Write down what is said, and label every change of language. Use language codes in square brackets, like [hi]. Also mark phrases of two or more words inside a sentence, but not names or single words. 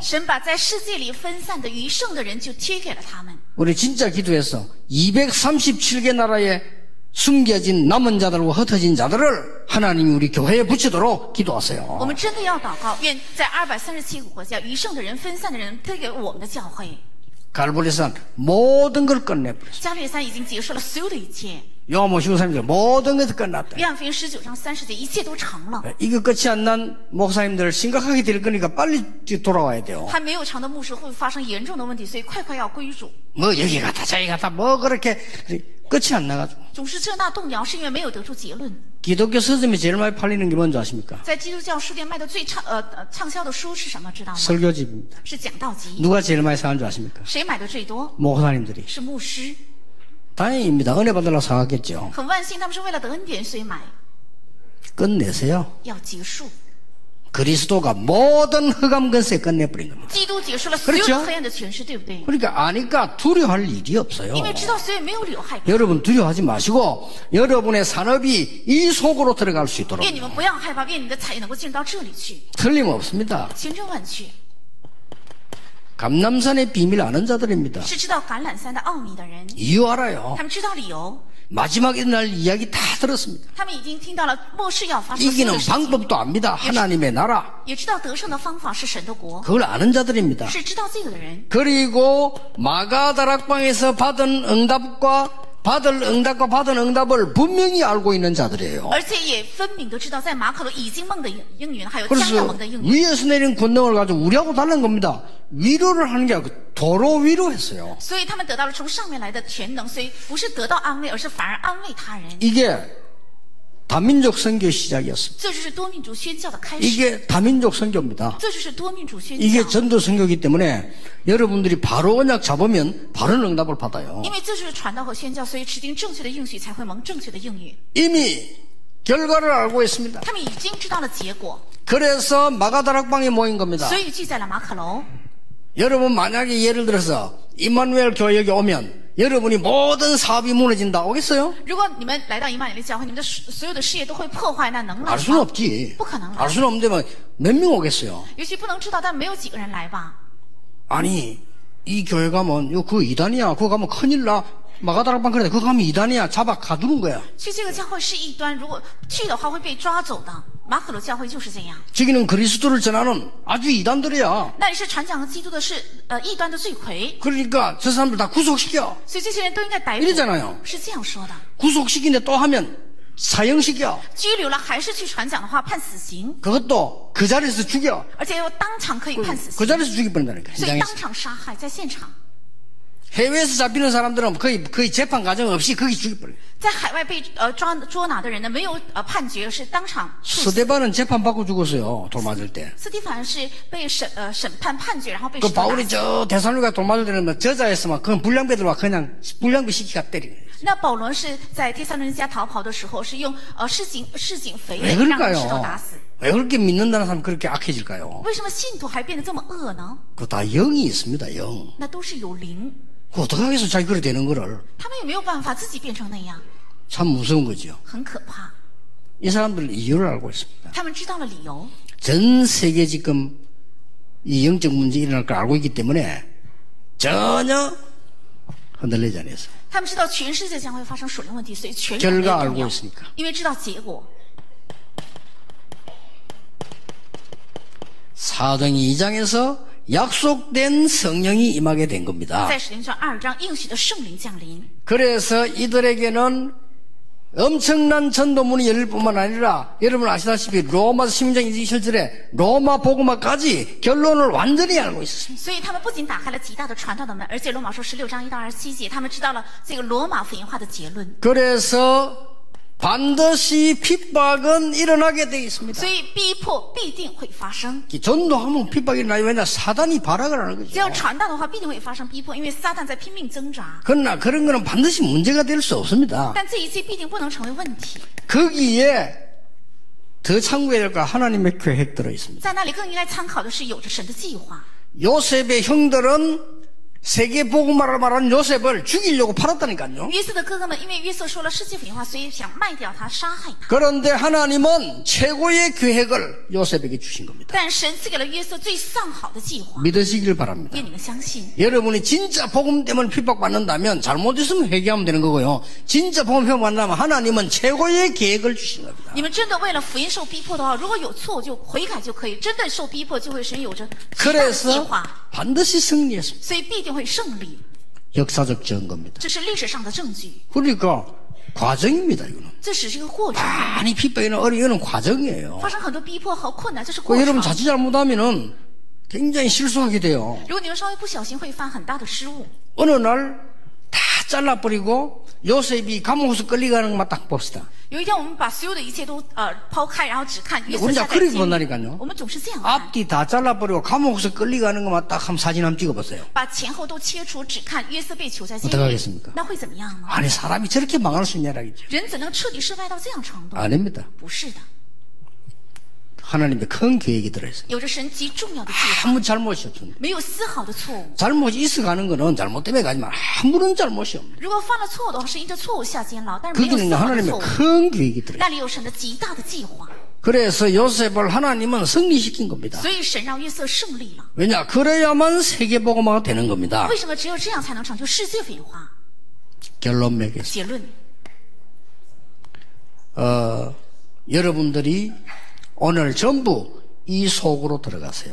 [zh] 神把在世界里分散的余剩的人就贴给了他们。 [ko] 우리 진짜 기도해서 237개 나라에 숨겨진 남은 자들과 흩어진 자들을 하나님이 우리 교회에 붙이도록 [zh] 我 [ko] 기도하세요. [zh] 们真的要祷告，愿在237个国家余剩的人、分散的人贴给我们的教会。 [ko] 갈보리산 모든 걸 끝내버렸어요. [zh] 加利山已经结束了所有的一切。 [ko] 요한복음 13절 모든 것이 끝났다. [zh] 约翰福音19章30节，一切都成了。 [ko] 이거 끝이 안 난 목사님들 심각하게 될 거니까 빨리 돌아와야 돼요. [zh] 还没有成的牧师会发生严重的问题，所以快要归主。 [ko] 뭐 여기 갔다 저기 갔다 뭐 그렇게 끝이 안 나가지고 [zh] 总是这那动摇，是因为没有得出结论。 [ko] 기독교 서점에 제일 많이 팔리는 게 뭔지 아십니까? [zh] 在基督教书店卖的最畅销的书是什么？知道吗？ [ko] 설교집입니다. [zh] 是讲道集。 [ko] 누가 제일 많이 사는 줄 아십니까? [zh] 谁买的最多？ [ko] 목사님들이. [zh] 是牧师。 [ko] 다행입니다. 은혜 받으려고 사갔겠죠. [zh] 很万幸，他们是为了得恩典所以买。 [ko] 끝내세요. [zh] 要结束。 [ko] 그리스도가 모든 흑암 근세 끝내버린 겁니다. [zh] 基督结束了所有的黑暗的权势，对不对？ [ko] 그러니까 아니까 두려워할 일이 없어요. [zh] 因为知道所以没有理由害怕。 [ko] 여러분 두려워하지 마시고 여러분의 산업이 이 속으로 들어갈 수 있도록 [zh] 愿你们不要害怕，愿你的产业能够进入到这里去， [ko] 틀림없습니다. [zh] 千真万确。 [ko] 감람산의 비밀 아는 자들입니다. [zh] 是知道橄榄山的奥秘的人， [ko] 이유 알아요. [zh] 他们知道理由， [ko] 마지막 날 이야기 다 들었습니다. [zh] 他们已经听到了末世要发生的所有 [ko] 이기는 [zh] 的事情， [ko] 방법도 압니다. 하나님의 나라. [zh] 也知道得胜的方法是神的国， [ko] 그걸 아는 자들입니다. [zh] 是知道这个的人。 [ko] 그리고 마가다락방에서 받은 응답과 받은 응답을 분명히 알고 있는 자들이에요. [zh] 而且也分明的知道，在马可的已经梦的应允，还有将要 [ko] 그래서 [zh] 蒙的应允， [ko] 위에서 내린 권능을 가지고 우리하고 다른 겁니다. 위로를 하는 게 아니고 도로 위로했어요. [zh] 所以他们得到了从上面来的全能，所以不是得到安慰，而是反而安慰他人。 [ko] 이게 다민족 선교 시작이었습니다. [zh] 这就是多民族宣教的开始， [ko] 이게 다민족 선교입니다. [zh] 这就是多民族宣 [ko] 이게 [zh] 教， [ko] 전도 선교이기 때문에 여러분들이 바로 언약 잡으면 바로 응답을 받아요. [zh] 因为这就是传道和宣教，所以指定正确的应许才会蒙正确的应允。 [ko] 이미 결과를 알고 있습니다. [zh] 他们已经知道了结果， [ko] 그래서 마가다락방에 모인 겁니다. [zh] 所以聚在了马可楼。 [ko] 여러분 만약에 예를 들어서 임마누엘 교회에 오면 여러분이 모든 사업이 무너진다 오겠어요? [zh] 如果你们来到以马内利教会，你们的所有的事业都会破坏，那能来 [ko] 알 수는 [zh] 吗？ [ko] 없지. [zh] 不可能来 [ko] 알 ， 수는 없는데 뭐 몇 명 오겠어요? [zh] 也许不能知道，但没有几个人来吧。 [ko] 아니 이 교회 가면 그거 이단이야. 그거 가면 큰일 나. 마가다락방 그래. 그거 가면 이단이야. 잡아 가두는 거야. [zh] 去这个教会是异端，如果去的话会被抓走的。马可楼教会就是这样， [ko] 저기는 그리스도를 전하는 아주 이단들이야. [zh] 那里是传讲基督的是异端的罪魁， [ko] 그러니까 저 사람들 다 구속시켜. [zh] 所以这些人都应该逮捕。 [ko] 이러잖아요. [zh] 是这样说的， [ko] 구속시키는데 또 하면 사형시켜. [zh] 拘留了还是去传讲的话，判死刑， [ko] 그것도 그 자리에서 죽여. [zh] 而且又当场可以判死 [ko] 그 [zh] 刑， [ko] 자리에서 죽여버린다니까. [zh] 所以 [ko] 현장에서. [zh] 当场杀害，在现场。 [ko] 해외에서 잡히는 사람들은 거의 재판 과정 없이 거기 죽여버려요. [zh] 在海外被捉拿的人呢，没有判决，是当场处死。 [ko] 스데반은 재판 받고 죽었어요. 돌 맞을 때. [zh] 斯蒂凡是被审判判决，然后被 [ko] 그 [zh] 石头打 [ko] 바울이 [zh] 死。 [ko] 저 대살로가 돌 맞을 때는 뭐 저자였으면 그건 불량배들과 그냥 불량배 시키가 때리는 거예요. [zh] 那保罗是在帖撒罗尼迦逃跑的时候，是用市井肥 [ko] 왜 [zh] 让石头 [ko] 그럴까요? [zh] 打死。 [ko] 왜 그렇게 믿는다는 사람이 그렇게 악해질까요? [zh] 为什么信徒还变得这么恶呢？ [ko] 그거 다 영이 있습니다. 영. [zh] 那都是有灵， [ko] 그 어떻게 하겠어? 자기 그래 되는 거를. [zh] 他们也没有办法自己变成那样， [ko] 참 무서운 거죠. [zh] 很可怕。 [ko] 이 사람들은 이유를 알고 있습니다. [zh] 他们知道了理由， [ko] 전 세계 지금 이 영적 문제 일어날 걸 알고 있기 때문에 전혀 흔들리지 않았어요. [zh] 他们知道全世界将会发生属灵问题，所以全 [ko] 결과 [zh] 人类 [ko] 알고 [zh] 重要， [ko] 있으니까. [zh] 因为知道结果。 [ko] 사도행 2장에서 약속된 성령이 임하게 된 겁니다. [zh] 在使徒行传2章应许的圣灵降临， [ko] 그래서 이들에게는 엄청난 전도문이 열릴 뿐만 아니라 여러분 아시다시피 로마서 16장 27절에 로마 복음화까지 결론을 완전히 알고 있었습니다. [zh] 所以他们不仅打开了极大的传道的门，而且罗马书16章1到27节，他们知道了这个罗马福音化的结论。 [ko] 그래서 반드시 핍박은 일어나게 되어 있습니다. [zh] 所以逼迫必定会发生， [ko] 전도하면 핍박이 일어나요. 왜냐 사단이 발악을 하는 [zh] 只要 [ko] 거죠. [zh] 传道的话，必定会发生逼迫，因为撒旦在拼命挣扎。 [ko] 그러나 그런 거는 반드시 문제가 될 수 없습니다. [zh] 但这一切必定不能成为问题， [ko] 거기에 더 참고해야 할 거 하나님의 계획 들어 있습니다. [zh] 在那里更应该参考的是有着神的计划。 [ko] 요셉의 형들은 세계 복음화를 말하는 요셉을 죽이려고 팔았다니까요. [zh] 约瑟的哥哥们因为约瑟说了世界福音话，所以想卖掉他，杀害他。 [ko] 그런데 하나님은 최고의 계획을 요셉에게 주신 겁니다. [zh] 但神赐给了约瑟最上好的计划， [ko] 믿으시길 바랍니다. [zh] 愿你们相信。 [ko] 여러분이 진짜 복음 때문에 핍박받는다면 잘못했으면 회개하면 되는 거고요. 진짜 복음 핍박받는다면 하나님은 최고의 계획을 주신 겁니다. [zh] 你们真的为了福音受逼迫的话，如果有错就悔改就可以；真的受逼迫，就会神有着极大的计 [ko] 그래서 [zh] 划， [ko] 반드시 승리했습니다. [zh] 所以必定会胜利。 [ko] 역사적 증거입니다. [zh] 这是历史上的证据， [ko] 그러니까 과정입니다. 이거는 [zh] 这只是一个过程。 [ko] 많이 핍박이나 어려운 과정이에요. [zh] 发生很多逼迫和困难，这是过 [ko] 그 여러분 [zh] 程。 [ko] 자칫 잘못하면은 굉장히 실수하게 돼요. [zh] 如果你们稍微不小心，会犯很大的失误。 [ko] 어느 날 다 잘라버리고 요셉이 감옥에서 끌려가는 것만 딱 봅시다. [zh] 有一天我们把所有的一切都抛开，然后只看约瑟 [ko] 우리가 [zh] 下在 [ko] 그렇게 [zh] 监狱。 [ko] 본다니까요. [zh] 我们总是这样看， [ko] 앞뒤 다 잘라버리고 감옥에서 끌려가는 것만 딱 한 사진 한번 찍어보세요. [zh] 把前后都切除，只看约瑟被囚在监 [ko] 어떡 [zh] 狱 [ko] 하겠습니까 ， [zh] 那会怎么样呢？ [ko] 아니 사람이 저렇게 망할 수 있냐라겠죠. [zh] 人怎能彻底失败到这样程度？ [ko] 아닙니다. [zh] 不是的， [ko] 하나님의 큰 계획이 들어있어요. [zh] 有着神极重要的计划， [ko] 아무 잘못이 없습니다. [zh] 没有丝毫的错误。 [ko] 잘못이 있어가는 거는 잘못 때문에 가지만 아무런 잘못이 없는. [zh] 如果犯了错误的话，是因着错误下监牢，但是没有 [ko] 거기는 [zh] 丝毫的 [ko] 하나님의 [zh] 错误， [ko] 큰 계획이 들어있어요. [zh] 那里有神的极大的计划。 [ko] 그래서 요셉을 하나님은 승리시킨 겁니다. [zh] 所以神让约瑟胜利了。 [ko] 왜냐? 그래야만 세계복음화가 되는 겁니다. [zh] 为什么只有这样才能成就世界文化？ [ko] 결론 맺겠습니다. [zh] 结论， [ko] 여러분들이 오늘 전부 이 속으로 들어가세요.